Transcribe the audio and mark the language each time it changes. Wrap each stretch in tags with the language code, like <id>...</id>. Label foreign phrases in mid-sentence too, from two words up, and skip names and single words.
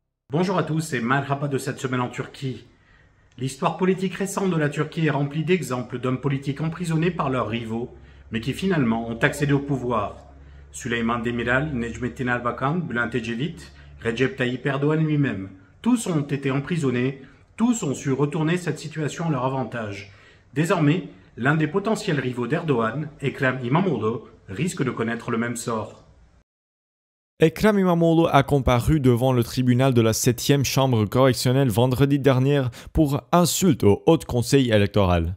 <fr>Bonjour à tous et Merhaba de cette semaine en Turquie. L'histoire politique récente de la Turquie est remplie d'exemples d'hommes politiques emprisonnés par leurs rivaux, mais qui finalement ont accédé au pouvoir. Süleyman Demirel, Necmettin Erbakan, Bülent Ecevit, Recep Tayyip Erdoğan lui-même. Tous ont été emprisonnés, tous ont su retourner cette situation à leur avantage. Désormais, l'un des potentiels rivaux d'Erdoğan, Ekrem İmamoğlu, risque de connaître le même sort. Ekrem İmamoğlu a comparu devant le tribunal de la 7e chambre correctionnelle vendredi dernier pour insulte au Haut Conseil électoral.</fr>